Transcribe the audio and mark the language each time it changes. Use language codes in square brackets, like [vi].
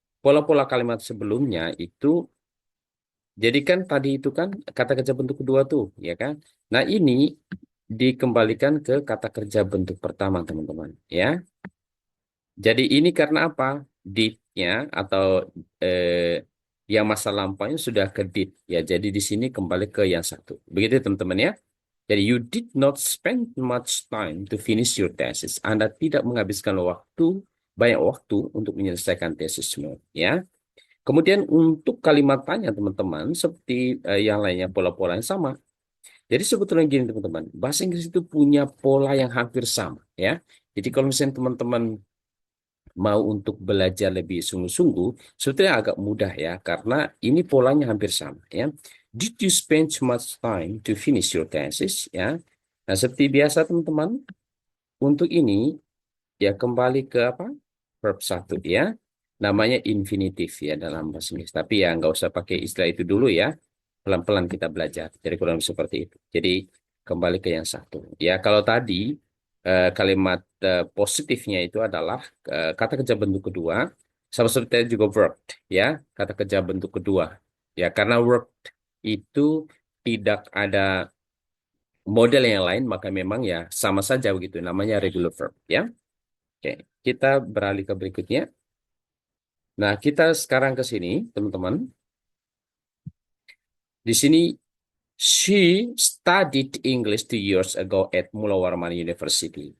[id] pola-pola kalimat sebelumnya itu, jadi kan tadi itu kan kata kerja bentuk kedua tuh, ya kan? Nah, ini dikembalikan ke kata kerja bentuk pertama, teman-teman, ya. Jadi ini karena apa? Did-nya atau eh, yang masa lampaunya sudah ke did, ya. Jadi di sini kembali ke yang satu. Begitu, teman-teman, ya. [en] Jadi you did not spend much time to finish your thesis. [id] Anda tidak menghabiskan banyak waktu untuk menyelesaikan tesismu, ya. Kemudian untuk kalimat tanya, teman-teman, seperti yang lainnya, pola-pola yang sama. Jadi sebetulnya gini, teman-teman, bahasa Inggris itu punya pola yang hampir sama, ya. Jadi kalau misalnya teman-teman mau untuk belajar lebih sungguh-sungguh, sebetulnya agak mudah, ya, karena ini polanya hampir sama, ya. [en] Did you spend too much time to finish your thesis, ya. [id] Nah, seperti biasa, teman-teman, untuk ini ya kembali ke apa? Verb satu, ya. Namanya infinitif, ya, dalam bahasa Inggris. Tapi ya nggak usah pakai istilah itu dulu, ya. Pelan-pelan kita belajar. Jadi kurang lebih seperti itu. Jadi kembali ke yang satu. Ya, kalau tadi kalimat positifnya itu adalah kata kerja bentuk kedua, sama seperti juga worked, ya, kata kerja bentuk kedua. Ya, karena worked itu tidak ada model yang lain, maka memang ya sama saja begitu. Namanya regular verb, ya. Oke, kita beralih ke berikutnya. Nah, kita sekarang ke sini, teman-teman. [en] Di sini, she studied English 2 years ago at Mula Warman University.